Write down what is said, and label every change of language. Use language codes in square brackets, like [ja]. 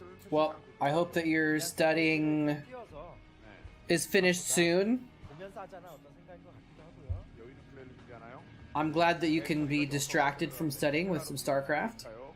[en] Well, I hope that your studying is finished soon. [ko] 보면서 하자는 어떤 생각인 것 같기도 하고요. 여유 있는 플레이를 준비하나요? [en] I'm glad that you can be distracted from studying with some Starcraft.